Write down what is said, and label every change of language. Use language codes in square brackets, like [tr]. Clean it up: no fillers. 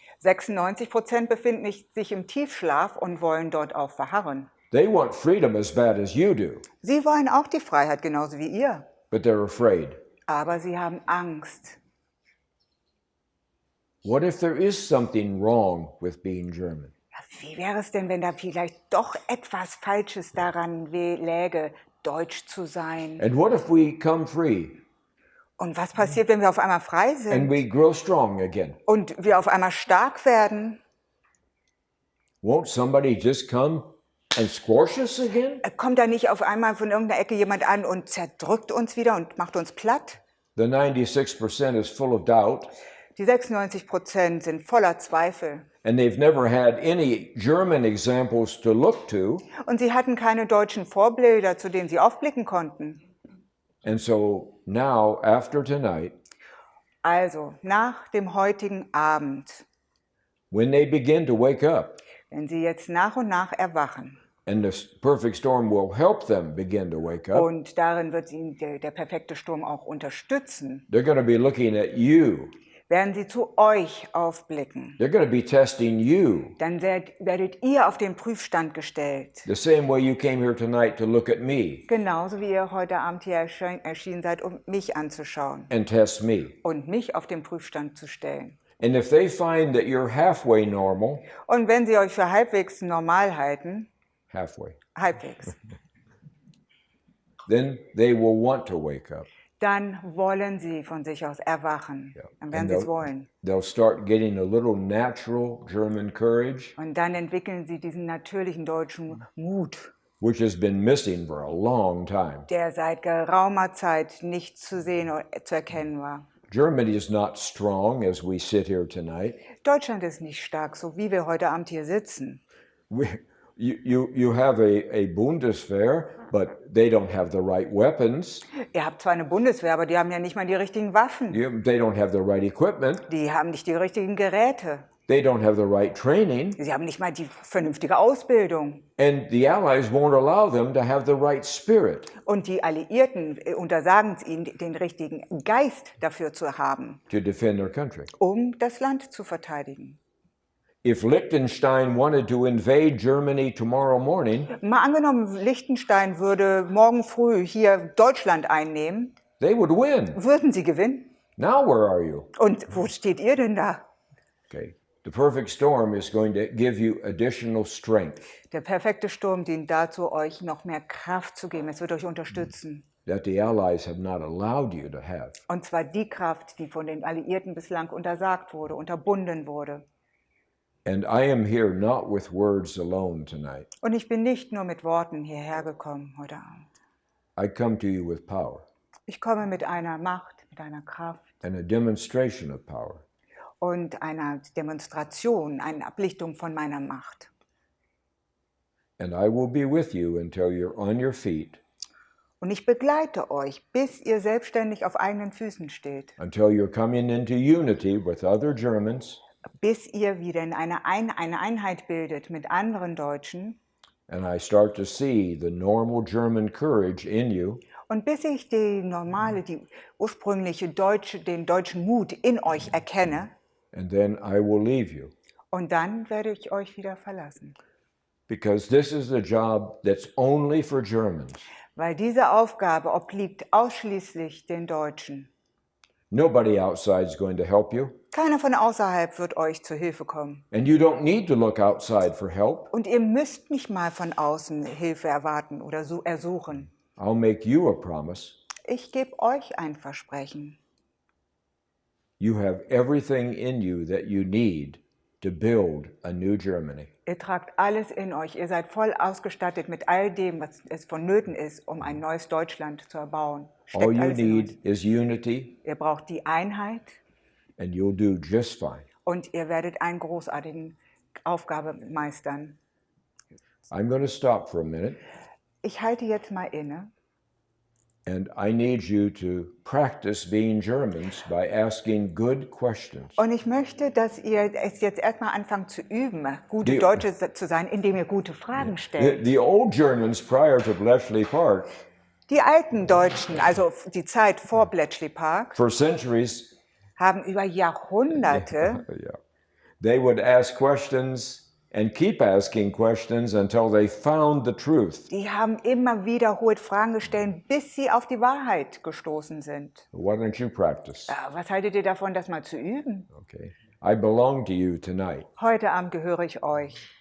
[de] 96% befinden sich im Tiefschlaf und wollen dort auch verharren. [en] They want freedom as bad as you do, [de] Sie wollen auch die Freiheit genauso wie ihr, [en] but they're afraid. [de] aber sie haben Angst. [en] What if there is something wrong with being German? [de] Wie wäre es denn, wenn da vielleicht doch etwas Falsches daran läge, Deutsch zu sein? [en] And what if we come free? [de] Und was passiert, wenn wir auf einmal frei [en] and [de] sind [en] we grow strong again? [de] und wir auf einmal stark werden? [en] Won't somebody just come and squash us again? [de] Kommt da nicht auf einmal von irgendeiner Ecke jemand an und zerdrückt uns wieder und macht uns platt? [en] The 96% is full of doubt, [de] Die 96% sind voller Zweifel. [en] and they've never had any German examples to look to. [de] Und sie hatten keine deutschen Vorbilder, zu denen sie aufblicken konnten. [en] And so now, after tonight, [de] Also, nach dem heutigen Abend, [en] when they begin to wake up, [de] wenn sie jetzt nach und nach erwachen, [en] and the perfect storm will help them begin to wake up, [de] und darin wird ihnen der perfekte Sturm auch unterstützen, [en] they're going to be looking at you. [de] werden sie zu euch aufblicken. [en] They're going to be testing you [de] Dann werdet ihr auf den Prüfstand gestellt. [en] the same way you came here tonight to look at me [de] Genauso wie ihr heute Abend hier erschienen seid, um mich anzuschauen [en] and test me. [de] und mich auf den Prüfstand zu stellen. [en] And if they find that you're halfway normal, [de] Und wenn sie euch für halbwegs normal halten, halbwegs, [en] then they will want to wake up. [de] dann wollen sie von sich aus erwachen. Dann werden [en] And [de] sie es wollen. [en] they'll start getting a little natural German courage, [de] Und dann entwickeln sie diesen natürlichen deutschen Mut, [en] which has been missing for a long time. [de] der seit geraumer Zeit nicht zu sehen oder zu erkennen war. [en] Germany is not strong as we sit here tonight. [de] Deutschland ist nicht stark, so wie wir heute Abend hier sitzen. [en] You have a Bundeswehr, but they don't have the right weapons. [de] Ihr habt zwar eine Bundeswehr, aber die haben ja nicht mal die richtigen Waffen. [en] They don't have the right equipment. [de] Die haben nicht die richtigen Geräte. [en] They don't have the right training. [de] Sie haben nicht mal die vernünftige Ausbildung. [en] And the Allies won't allow them to have the right spirit [de] Und die Alliierten untersagen es ihnen, den richtigen Geist dafür zu haben, [en] to defend their country. [de] um das Land zu verteidigen. [en] If Liechtenstein wanted to invade Germany tomorrow morning, [de] Mal angenommen, Liechtenstein würde morgen früh hier Deutschland einnehmen, [en] they would win. [de] würden sie gewinnen? [en] Now where are you? [de] Und wo steht ihr denn da? [en] Okay. The perfect storm is going to give you additional strength [de] Der perfekte Sturm dient dazu, euch noch mehr Kraft zu geben. Es wird euch unterstützen. [en] that the Allies have not allowed you to have. [de] Und zwar die Kraft, die von den Alliierten bislang untersagt wurde, unterbunden wurde. [en] And I am here not with words alone tonight. [de] Und ich bin nicht nur mit Worten hierher gekommen heute Abend. [en] I come to you with power [de] Ich komme mit einer Macht, mit einer Kraft [en] and a demonstration of power. [de] und einer Demonstration, einer Ablichtung von meiner Macht. [en] And I will be with you until you're on your feet, [de] Und ich begleite euch, bis ihr selbstständig auf eigenen Füßen steht, [en] until you're coming into unity with other Germans, [de] bis ihr wieder in eine Einheit bildet mit anderen Deutschen [en] and I start to see the normal German courage in you, [de] und bis ich die ursprüngliche den deutschen Mut in euch erkenne, [en] and then I will leave you. [de] und dann werde ich euch wieder verlassen. [en] Because this is a job that's only for Germans. [de] Weil diese Aufgabe obliegt ausschließlich den Deutschen. [en] Nobody outside is going to help you, [de] Keiner von außerhalb wird euch zu Hilfe kommen. [en] and you don't need to look outside for help. [de] Und ihr müsst nicht mal von außen Hilfe erwarten oder ersuchen. [en] I'll make you a promise. [de] Ich gebe euch ein Versprechen. [en] You have everything in you that you need to build a new Germany. [de] Ihr tragt alles in euch. Ihr seid voll ausgestattet mit all dem, was es vonnöten ist, um ein neues Deutschland zu erbauen. [en] All [de] Steckt [en] you [de] alles in euch. [en] need is unity, [de] Ihr braucht die Einheit [en] and you'll do just fine. [de] und ihr werdet eine großartige Aufgabe meistern. [en] I'm going to stop for a minute, [de] Ich halte jetzt mal inne. [en] and I need you to practice being Germans by asking good questions. [de] Und ich möchte, dass ihr es jetzt erstmal anfangt zu üben, gute Die- Deutsche zu sein, indem ihr gute Fragen stellt. [en] The old Germans prior to Bletchley Park, [de] Die alten Deutschen, also die Zeit vor Bletchley Park, [en] for centuries, [de] haben über Jahrhunderte [en] yeah, they would ask questions and keep asking questions until they found the truth. [de] die haben immer wiederholt Fragen gestellt, bis sie auf die Wahrheit gestoßen sind. [en] Why don't you practice? [de] Was haltet ihr davon, das mal zu üben? [en] Okay. I belong to you tonight. [de] Heute Abend gehöre ich euch.